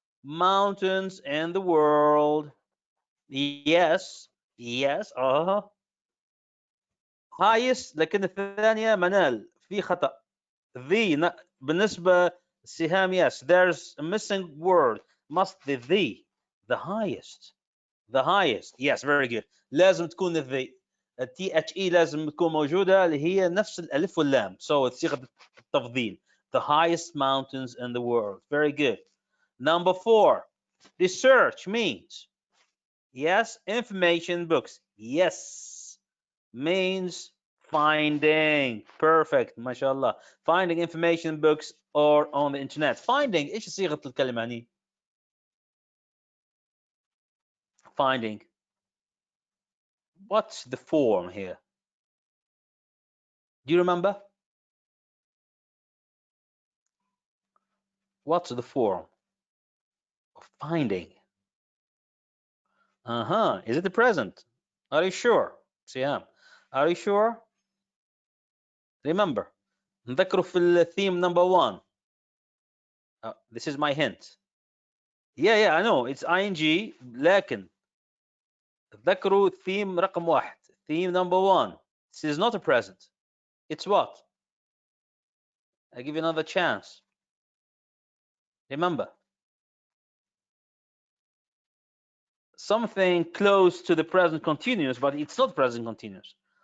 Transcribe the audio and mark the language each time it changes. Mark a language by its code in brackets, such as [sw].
[en] mountains in the world. Yes. Yes. [ar] highest. لكن الثانية منال في خطأ. بالنسبة [en] سهام, yes, there's a missing word. must be the highest. The highest. Yes, very good. [ar] لازم تكون التي اتش اي لازم تكون موجودة اللي هي نفس الألف واللام. So صيغة التفضيل. [en] The highest mountains in the world. Very good. Number 4. Research means, yes, information books. Yes, means finding. Perfect. [ar] ما شاء الله. [en] Finding information books or on the internet. Finding. [ar] ايش صيغة الكلمة هني؟ Finding. [en] What's the form here? Do you remember? What's the form of finding? Is it the present? Are you sure? Siyam, are you sure? Remember, [ar] نذكره في الثيم [en] number 1. This is my hint. Yeah, I know it's ing, [ar] لكن تذكروا [en] theme [ar] رقم 1. [en] Theme number 1. This is not a present. It's what? I give you another chance. Remember, something close to the present continuous, but it's not present continuous.